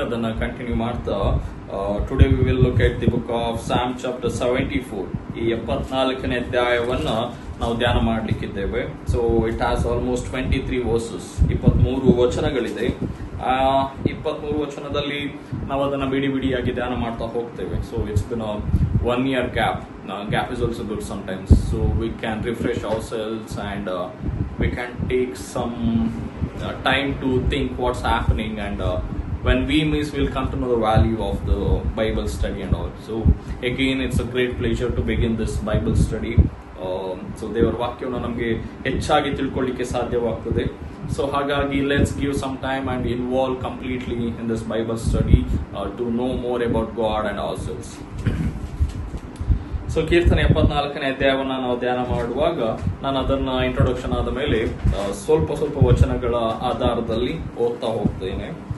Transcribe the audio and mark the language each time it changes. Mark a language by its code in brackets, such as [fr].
[kn] ಅದನ್ನ ಕಂಟಿನ್ಯೂ ಮಾಡ್ತಾ [en] Today we will look at the book of Psalm chapter 74. [kn] ಈ 74ನೇ ಅಧ್ಯಾಯವನ್ನ ನಾವು ಧ್ಯಾನ ಮಾಡಲಿಕ್ಕಿದ್ದೇವೆ. [en] so it has almost 23 verses, [kn] 23 ವಚನಗಳಿದೆ. 23 ವಚನದಲ್ಲಿ ನಾವು ಅದನ್ನ ಬಿಡಿ ಬಿಡಿಯಾಗಿ ಧ್ಯಾನ ಮಾಡ್ತಾ ಹೋಗ್ತೇವೆ. [en] So it's been 1 year gap is also good sometimes, so we can refresh ourselves and we can take some time to think what's happening, and when we miss, we'll come to know the value of the Bible study and all. So again, it's a great pleasure to begin this Bible study. [kn] So ದೇವರ ವಾಕ್ಯವನ್ನು ನಮಗೆ ಹೆಚ್ಚಾಗಿ ತಿಳ್ಕೊಳ್ಳಿಕ್ಕೆ ಸಾಧ್ಯವಾಗ್ತದೆ. So ಹಾಗಾಗಿ [en] Let's give some time and involve completely in this Bible study to know more about God and ourselves. [kn] So ಕೀರ್ತನೆ 74ನೇ ಅಧ್ಯಾಯವನ್ನ ನಾವು ಧ್ಯಾನ ಮಾಡುವಾಗ ನಾನು ಅದನ್ನ ಇಂಟ್ರೊಡಕ್ಷನ್ ಆದ ಮೇಲೆ ಸ್ವಲ್ಪ ವಚನಗಳ ಆಧಾರದಲ್ಲಿ ಓದ್ತಾ ಹೋಗ್ತೇನೆ.